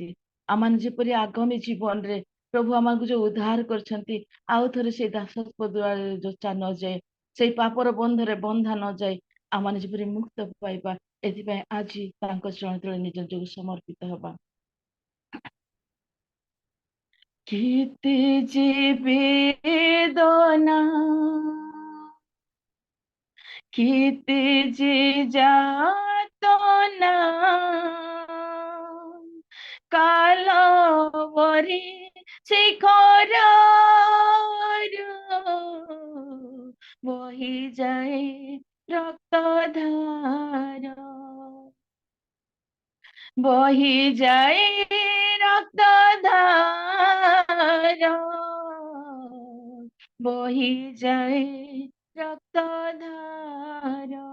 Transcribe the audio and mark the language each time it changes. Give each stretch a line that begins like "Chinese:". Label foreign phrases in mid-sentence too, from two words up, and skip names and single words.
Odia: ଆମମାନେ ଯେପରି ଆଗାମୀ ଜୀବନରେ ପ୍ରଭୁ ଆମକୁ ଯୋଉ ଉଦ୍ଧାର କରିଛନ୍ତି, ଆଉ ଥରେ ସେଇ ଦାସତ୍ୱ ଦ୍ୱାରରେ ଯୋଚା ନଯାଏ, ସେଇ ପାପର ବନ୍ଧରେ ବନ୍ଧା ନଯାଏ, ଆମମାନେ ଯେପରି ମୁକ୍ତ ପାଇବା, ଏଥିପାଇଁ ଆଜି ତାଙ୍କ ଚରଣ ତଳେ ନିଜ ଯୋଗ ସମର୍ପିତ ହେବା।
Bangla: কেতে যে বেদনা, কেতে যে যাতনা, কালবরি শিখরରୁ বহি যায় রক্তধার, বহি যায় রক্তধার, বহি যায় রক্তধার।